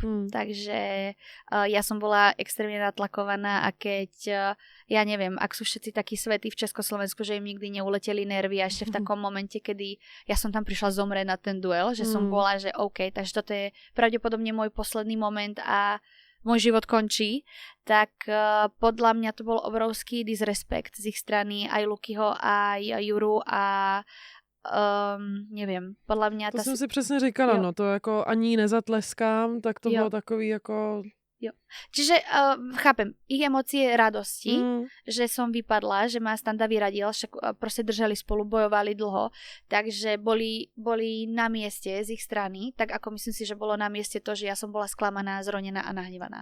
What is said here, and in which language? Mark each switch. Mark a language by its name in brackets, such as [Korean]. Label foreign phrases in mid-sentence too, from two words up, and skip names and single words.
[Slovak] Takže ja som bola extrémne natlakovaná a keď ja neviem, ak sú všetci takí svätí v Československu, že im nikdy neuleteli nervy a ešte v takom momente, kedy ja som tam prišla zomrieť na ten duel, že som bola, že OK, takže toto je pravdepodobne môj posledný moment a môj život končí, tak podľa mňa to bol obrovský disrespekt z ich strany, aj Lukyho, aj Juru a neviem, podľa mňa... [Czech] To jsem si přesně říkala, jo. no to jako ani nezatleskám, tak to Jo. bylo takový jako... Jo. [Slovak] Čiže chápem, ich emócie radosti, že som vypadla, že ma Standa vyradil, však proste držali spolu, bojovali dlho, takže boli na mieste z ich strany, tak ako myslím si, že bolo na mieste to, že ja som bola sklamaná, zronená a nahnevaná.